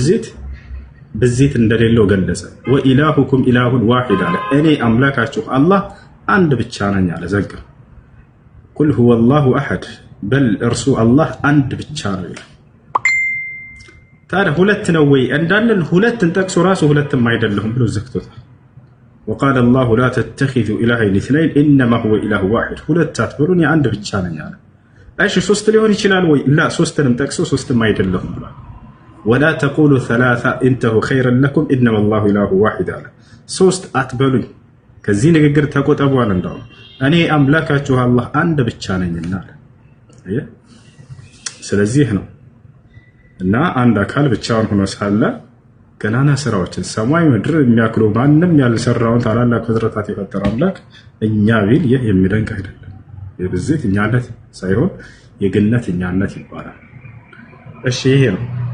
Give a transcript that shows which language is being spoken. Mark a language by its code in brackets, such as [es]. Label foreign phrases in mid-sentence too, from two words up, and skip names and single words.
[am] ብዜት እንደሌለው ገለጸ። [ar] وإلهكم إله واحد [am] አለ። እኔ አምላካችሁ አላህ አንድ ብቻ ነኝ አለ፣ ዘጋ። [ar] قل هو الله أحد፣ [am] በል እርሱ አላህ አንድ ብቻ ነው ይላል። ታዲያ ሁለት ነው ወይ እንዳለን ሁለትን ጠቅሶ ራሱ ሁለትም አይደለሁም ብሎ ዘግቶታል። [ar] وقال الله لا تتخذوا إلهين اثنين إنما هو إله واحد [am] ሁለት አትበሉኝ አንድ ብቻ ነኝ አለ። እሺ ሶስት ሊሆን ይችላል ወይ? ላ ሶስትንም ጠቅሶ ሶስትም አይደለሁም ብሏል። [ar] ولا تقولوا ثلاثة انتهوا خيرا لكم إنما الله إله [am] واحد አለ። ሶስት አትበሉኝ ከዚህ ንግግር ተቆጠቡ አለ። እንደውም እኔ አምላካችሁ አላህ አንድ ብቻ ነኝና አለ። አየህ፣ ስለዚህ ነው እና አንድ አካል ብቻውን ሆኖ ሳለ ገናና ስራዎችን ሰማይ ምድር የሚያክሉ ማንም ያልሰራውን ታላላቅ ፍጥረታት የፈጠረ አምላክ እኛ ቢል ይህ የሚደንቅ አይደለም። የብዜትኛነት ሳይሆን የግነትኛነት ይባላል። እሺ ይሄ ነው።